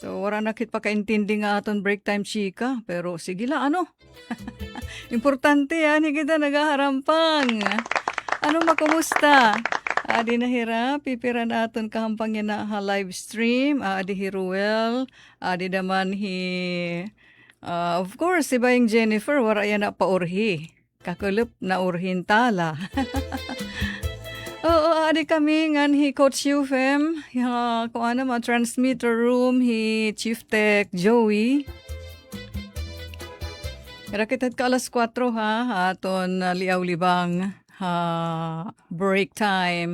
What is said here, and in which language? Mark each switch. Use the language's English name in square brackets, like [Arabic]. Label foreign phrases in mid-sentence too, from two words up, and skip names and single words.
[Waray] So, wala na kit pakaintindi nga aton [English] break time [Waray] chika. Pero sige la, ano? Importante yan, kita nagaharampang. Ano makumusta? Adi nahira, pipira na aton kahampang yan na [English] live stream. [Waray] Adi hi Ruel, adi daman [English] of course, [Waray] si Bayang Jennifer, wala yan na paurhi. Kakulop na urhin tala. Oo, adi kami ngan hi Coach Ufem, kung ano transmitter room, hi Chief Tech Joey. Rakitat ka alas 4 ha, aton liaw-libang [English] break time.